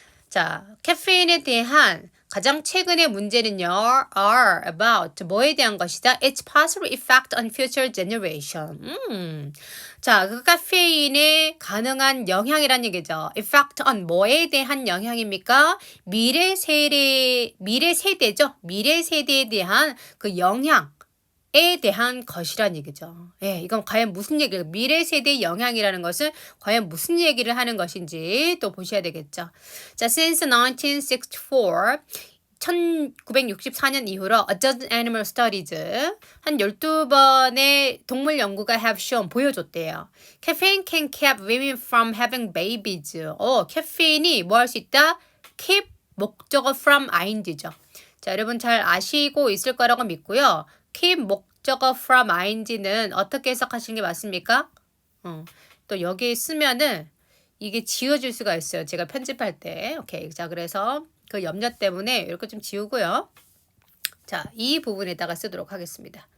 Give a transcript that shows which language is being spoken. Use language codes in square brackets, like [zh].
[ko] 자, 카페인에 대한 가장 최근의 문제는요, [en] are about [ko] 뭐에 대한 것이다? [en] Its possible effect on future generation. [ko] 자, 그 카페인의 가능한 영향이란 얘기죠. effect on 뭐에 대한 영향입니까? 미래 세대죠. 미래 세대에 대한 그 영향에 대한 것이란 얘기죠. 예, 이건 과연 무슨 얘기예요? 미래 세대의 영향이라는 것은 과연 무슨 얘기를 하는 것인지 또 보셔야 되겠죠. 자, since 1964, 1964년 이후로 [en] a dozen animal studies, [ko] 한 12번의 동물 연구가 [en] have shown, [ko] 보여줬대요. [en] Caffeine can keep women from having babies. [ko] 카페인이 뭐 할 수 있다? keep 목적어 from ing죠. 자, 여러분 잘 아시고 있을 거라고 믿고요. keep 목적어 from ing는 어떻게 해석하시는 게 맞습니까? 또 여기 쓰면은 이게 지워질 수가 있어요. 제가 편집할 때. 오케이. 자, 그래서 그 염려 때문에 이렇게 좀 지우고요. 자, 이 부분에다가 쓰도록 하겠습니다.